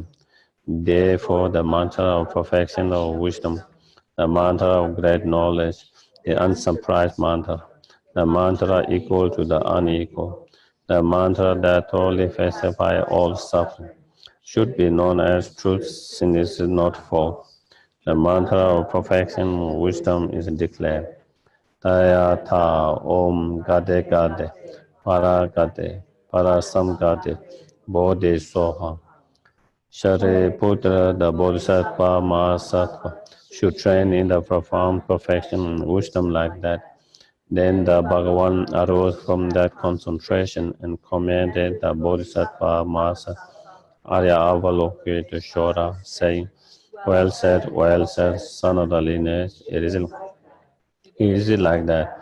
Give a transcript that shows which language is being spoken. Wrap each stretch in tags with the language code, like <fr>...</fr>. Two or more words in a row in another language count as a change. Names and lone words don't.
<en>Therefore, the mantra of perfection of wisdom, the mantra of great knowledge, the unsurprised mantra, the mantra equal to the unequal, the mantra that totally pacifies all suffering, should be known as truth since it is not false. The mantra of perfection of wisdom is declared.</en> <sa>Taya tha om gade gade, para gade, para sam gade, bodhi soha.</sa> <en>Shariputra, the Bodhisattva Mahasattva, should train in the profound perfection and wisdom like that. Then the Bhagavan arose from that concentration and commanded the Bodhisattva Mahasattva Arya Avalokita Shora, saying, well said, son of the lineage, it is like that.</en>